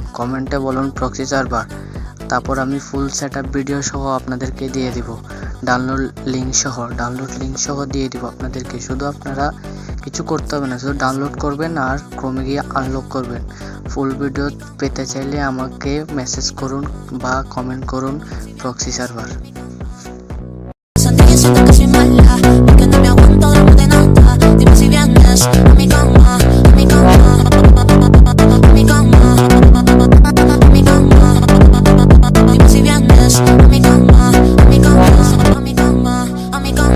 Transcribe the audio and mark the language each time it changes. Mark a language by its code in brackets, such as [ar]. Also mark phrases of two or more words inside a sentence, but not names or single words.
[bn] কমেন্টে বলুন [en] proxy server, [bn] তারপর আমি [en] full setup video [bn] সহ আপনাদেরকে দিয়ে দিব। [en] download link [bn] সহ দিয়ে দিব আপনাদেরকে। শুধু আপনারা কিছু করতে হবে না, শুধু ডাউনলোড করবেন আর ক্রোমে গিয়ে আনলক করবেন। [en] full video [bn] পেতে চাইলে আমাকে মেসেজ করুন বা কমেন্ট করুন [en] proxy server. [es] Siento que soy mala, porque no me aguanto drama de nada. Dime si vienes a mi cama, a mi cama, a mi cama, a mi cama. Dime si vienes a mi cama, a mi cama, a mi cama, a mi cama.